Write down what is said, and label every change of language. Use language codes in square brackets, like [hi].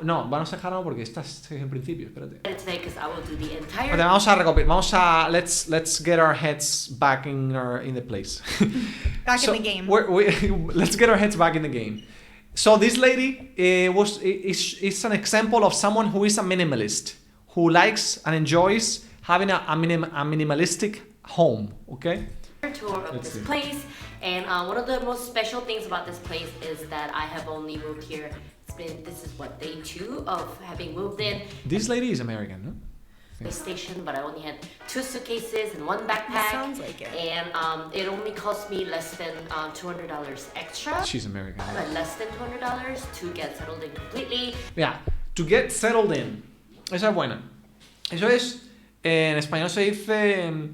[es] No, vamos a dejarlo porque este es el principio, espérate. Vale, vamos a recopilar. Vamos a [en] let's get our heads back in the place. Back in the game. Let's get our heads back in the game. So this lady is an example of someone who is a minimalist, who likes and enjoys having a minimalistic home. Okay. Tour of this place, and one of the most special things about this place is that I have only moved here. This is what, day 2 of having moved in. This lady is American, no? The station, but I only had 2 suitcases and 1 backpack. Sounds like it. And it only cost me less than $200 extra. She's American. Yeah. But less than $200 to get settled in completely. Yeah, to get settled in. [es] Esa es buena. Eso es, en español se dice...